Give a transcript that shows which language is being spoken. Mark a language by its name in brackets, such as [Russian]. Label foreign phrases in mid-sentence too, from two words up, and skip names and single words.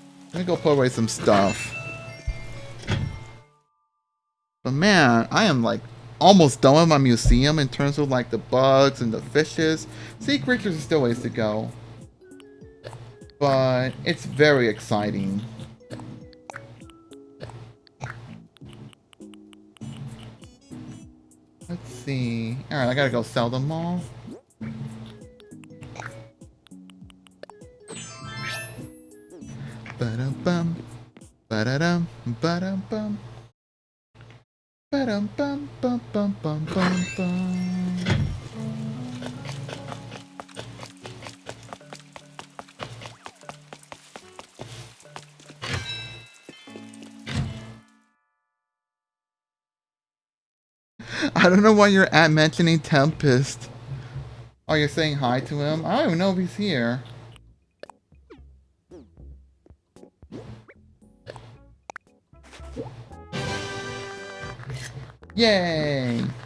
[English] Let me go put away some stuff. But man, I am like almost done with my museum in terms of like the bugs and the fishes. Sea creatures are still ways to go. But it's very exciting. Let's see. Alright, I gotta go sell them all. Ba-dum-bum. Ba-da-dum. Ba-dum-bum. Ba-dum bum bum bum bum bum bum. I don't know why you're at mentioning Tempest. Oh, you're saying hi to him? I don't even know if he's here. Yay!